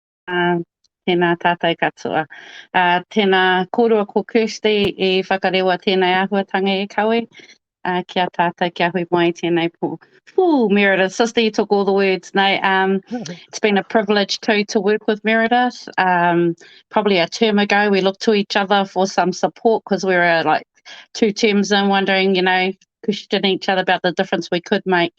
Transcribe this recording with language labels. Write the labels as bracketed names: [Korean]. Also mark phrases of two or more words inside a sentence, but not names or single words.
[Māori] Tēnā tātou katoa. Tēnā kōrua ko Kirsty I whakarewa tēnei āhuatanga e kawe. Kia tātou kia hui mai tēnei pō. [English] Meredith, sister, you took all the words. No, it's been a privilege too to work with Meredith. Probably a term ago, we looked to each other for some support because we were like 2 terms in, wondering, questioning each other about the difference we could make.